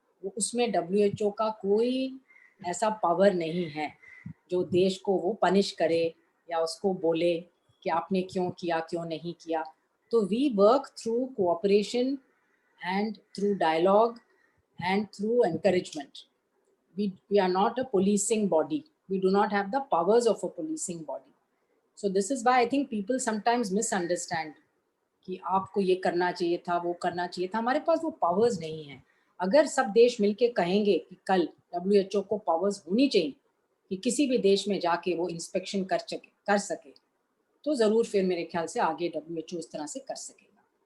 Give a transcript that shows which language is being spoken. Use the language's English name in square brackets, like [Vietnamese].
[Hindi] वो उसमें WHO का कोई ऐसा पावर नहीं है जो देश को वो पनिश करे या उसको बोले कि आपने क्यों किया, क्यों नहीं किया। [English] तो we work through cooperation and through dialogue and through encouragement. We are not a policing body. We do not have the powers of a policing body. So this is why I think people sometimes misunderstand [Hindi] कि आपको ये करना चाहिए था, वो करना चाहिए था। हमारे पास वो पावर्स नहीं है। अगर सब देश मिलके कहेंगे कि कल WHO को पावर्स होनी चाहिए कि किसी भी देश में जाके वो इंस्पेक्शन कर सके, तो जरूर फिर मेरे ख्याल से आगे WHO इस तरह से कर सकेगा।